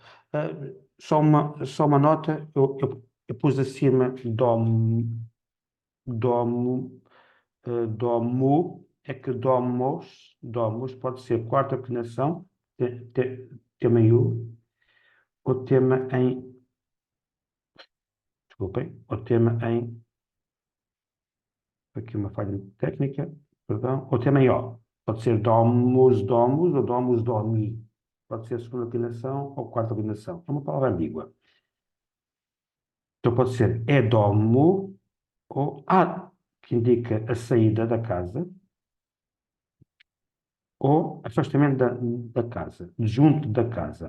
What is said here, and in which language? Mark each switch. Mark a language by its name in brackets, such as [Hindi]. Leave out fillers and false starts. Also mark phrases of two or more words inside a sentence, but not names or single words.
[Portuguese] Só uma nota, eu pus acima domo, domo, é que domos pode ser quarta declinação, tema em U, ou tema em, desculpem, ou tema em, aqui uma falha técnica, perdão, ou tema em O. Pode ser domus ou [Latin] domus domi. [Portuguese] Pode ser segunda declinação ou quarta declinação. É uma palavra ambígua. Então pode ser é domo ou a, que indica a saída da casa, ou afastamento da casa, junto da casa.